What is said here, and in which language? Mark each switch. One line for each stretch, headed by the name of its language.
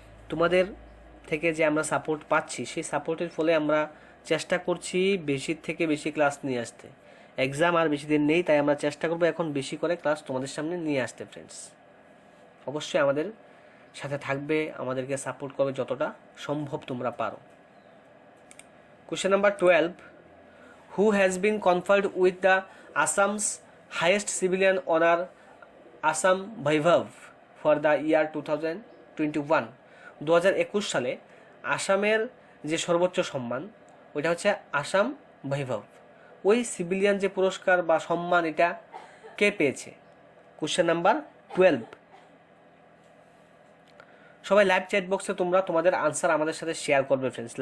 Bangla: তোমাদের থেকে যে আমরা সাপোর্ট পাচ্ছি সেই সাপোর্টের ফলে আমরা চেষ্টা করছি বেশি থেকে বেশি ক্লাস নিয়ে আসতে। এক্সাম আর বেশি দিন নেই, তাই আমরা চেষ্টা করবো এখন বেশি করে ক্লাস তোমাদের সামনে নিয়ে আসতে ফ্রেন্ডস। অবশ্যই আমাদের সাথে থাকবে, আমাদেরকে সাপোর্ট করবে যতটা সম্ভব তোমরা পারো।
English: Question number 12. Who has been conferred with the Assam's highest civilian honor, Assam Vaibhav, for the year 2021?
Bangla: 2021 সালে আসামের যে সর্বোচ্চ সম্মান ওইটা হচ্ছে আসাম বৈভব। ওই সিভিলিয়ান যে পুরস্কার বা সম্মান এটা কে পেয়েছে?
English: Question number 12।
Bangla: সবাই লাইভ চ্যাট বক্সে তোমরা তোমাদের আনসার আমাদের সাথে শেয়ার করবে ফ্রেন্ডস।